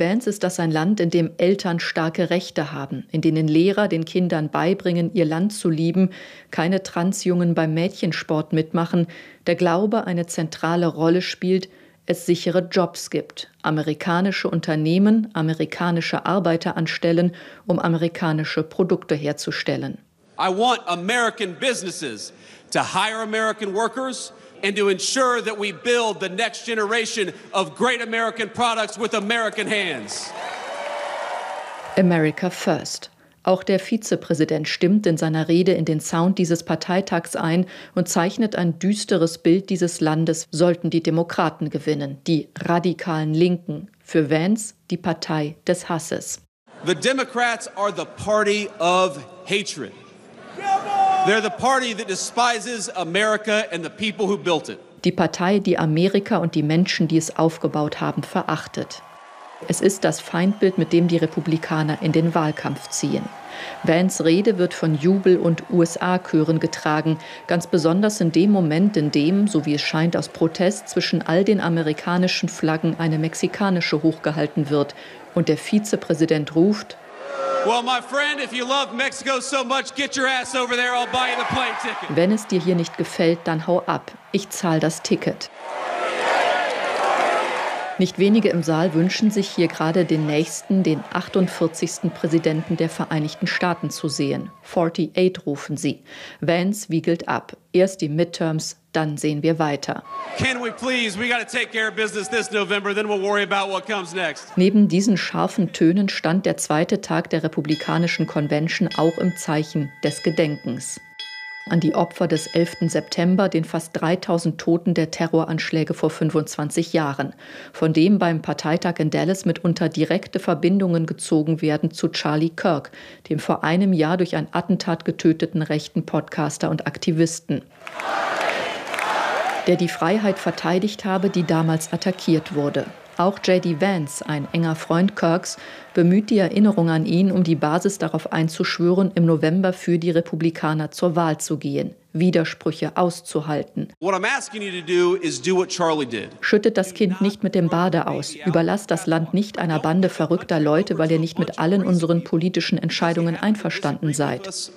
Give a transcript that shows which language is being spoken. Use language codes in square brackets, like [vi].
[de] Vance ist das ein Land, in dem Eltern starke Rechte haben, in denen Lehrer den Kindern beibringen, ihr Land zu lieben, keine Transjungen beim Mädchensport mitmachen, der Glaube eine zentrale Rolle spielt, es sichere Jobs gibt, amerikanische Unternehmen, amerikanische Arbeiter anstellen, um amerikanische Produkte herzustellen. [en] I want American businesses to hire American workers and to ensure that we build the next generation of great American products with American hands. America first. [de] Auch der Vizepräsident stimmt in seiner Rede in den Sound dieses Parteitags ein und zeichnet ein düsteres Bild dieses Landes, sollten die Demokraten gewinnen, die radikalen Linken. Für Vance die Partei des Hasses. [en] The Democrats are the party of hatred. They're the party that despises America and the people who built it. [de] Die Partei, die Amerika und die Menschen, die es aufgebaut haben, verachtet. Es ist das Feindbild, mit dem die Republikaner in den Wahlkampf ziehen. Vance' Rede wird von Jubel- und USA-Chören getragen, ganz besonders in dem Moment, in dem, so wie es scheint aus Protest, zwischen all den amerikanischen Flaggen eine mexikanische hochgehalten wird und der Vizepräsident ruft: [en] Well, my friend, if you love Mexico so much, get your ass over there, I'll buy you the plane ticket. [de] Wenn es dir hier nicht gefällt, dann hau ab, ich zahl das Ticket. Nicht wenige im Saal wünschen sich hier gerade den nächsten, den 48. Präsidenten der Vereinigten Staaten zu sehen. 48 rufen sie. Vance wiegelt ab. Erst die Midterms, dann sehen wir weiter. [en] Can we please? We gotta take care of business this November, then we'll worry about what comes next. [de] Neben diesen scharfen Tönen stand der zweite Tag der Republikanischen Convention auch im Zeichen des Gedenkens. An die Opfer des 11. September, den fast 3000 Toten der Terroranschläge vor 25 Jahren, von dem beim Parteitag in Dallas mitunter direkte Verbindungen gezogen werden zu Charlie Kirk, dem vor einem Jahr durch ein Attentat getöteten rechten Podcaster und Aktivisten, der die Freiheit verteidigt habe, die damals attackiert wurde. Auch J.D. Vance, ein enger Freund Kirks, bemüht die Erinnerung an ihn, um die Basis darauf einzuschwören, im November für die Republikaner zur Wahl zu gehen, Widersprüche auszuhalten. [en] What I'm asking you to do is do what Charlie did. [de] Schüttet das Kind nicht mit dem Bade aus, überlasst das Land nicht einer Bande verrückter Leute, weil ihr nicht mit allen unseren politischen Entscheidungen einverstanden seid.